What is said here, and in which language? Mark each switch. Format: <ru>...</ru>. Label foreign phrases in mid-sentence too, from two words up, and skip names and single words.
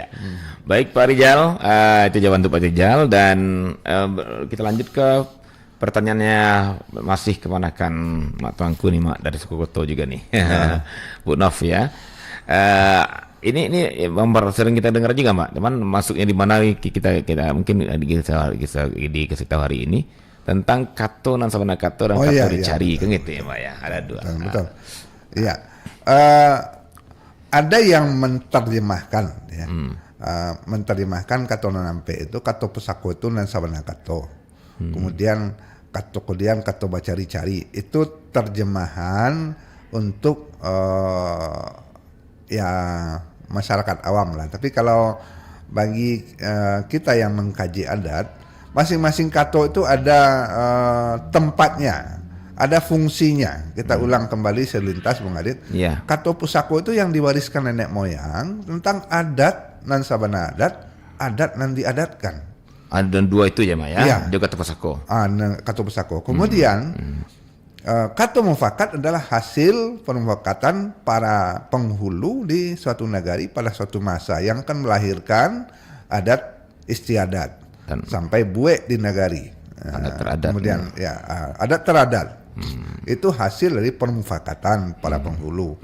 <id>Baik Pak Rijal, itu jawaban untuk Pak Rijal, dan kita lanjut ke pertanyaannya, masih kemanakan Mak Tuanku nih Mak, dari suku Koto juga nih. Bu Nov ya. Ini sering kita dengar juga Mak, cuman masuknya di mana kita mungkin di kasih tahu hari ini tentang</id> <min>kato nan sabana kato</min> <id>dan kato dicari, kan gitu ya Mak ya. Ada dua. Betul. Iya. Ada yang menerjemahkan ya. Menerjemahkan</id> <min>kato nanampe</min> <id>itu</id> <min>kato pusako</min> <id>itu</id> <min>nan sabana kato.</min> <id>Kemudian kato kemudian</id> <min>kato bacari-cari</min> <id>itu terjemahan untuk ya masyarakat awam lah. Tapi kalau bagi kita yang mengkaji adat, masing-masing kato itu ada tempatnya, ada fungsinya. Kita ulang kembali selintas Bung Adit. Yeah.</id> <min>Kato pusako</min> <id>itu yang diwariskan nenek moyang tentang</id> <min>adat nan sabana adat nan diadatkan.</min> <id>Ada dua itu ya Mak ya. Iya. Juga</id> <min>kato pusako. Kato pusako.</min> <id>Kemudian</id> <min>kato mufakat</min> <id>adalah hasil pemufakatan para penghulu di suatu negari pada suatu masa yang akan melahirkan adat istiadat sampai buek di negari. Adat teradat. Kemudian adat teradat. Itu hasil dari pemufakatan para penghulu.</id>